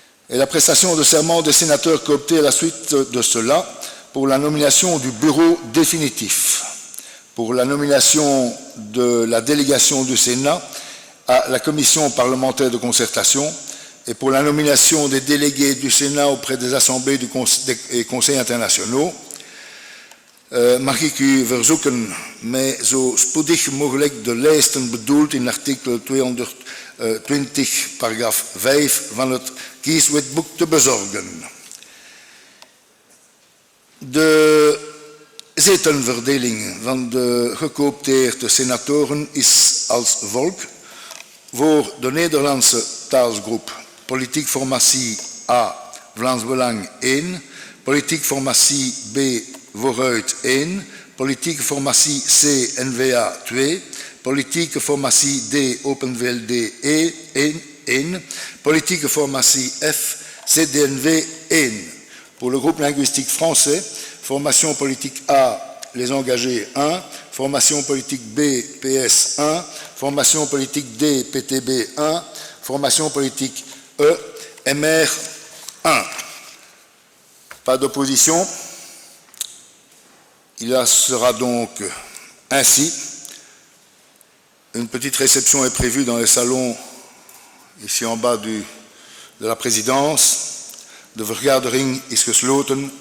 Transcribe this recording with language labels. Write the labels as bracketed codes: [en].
[fr] et la prestation de serment des sénateurs cooptés à la suite de cela pour la nomination du bureau définitif, pour la nomination de la délégation du Sénat à la commission parlementaire de concertation et pour la nomination des délégués du Sénat auprès des assemblées et conseils internationaux. [nl] Mag ik u verzoeken mij zo spoedig mogelijk de lijsten bedoeld in artikel 220 paragraaf 5 van het kieswetboek te bezorgen. De zetelverdeling van de gekoopteerde senatoren is als volgt. Voor de Nederlandse taalgroep politiek formatie A, Vlaams Belang 1, politiek formatie B, Vooruit 1, politieke formatie C, N-VA 2, politieke formatie D, Open VLD 1, politieke formatie F, CDNV 1. [fr] Pour le groupe linguistique français, formation politique A, les engagés 1, formation politique B, PS 1, formation politique D, PTB 1, formation politique E, MR 1. Pas d'opposition. Il en sera donc ainsi. Une petite réception est prévue dans les salons, ici en bas de la présidence. [nl] De vergadering is gesloten.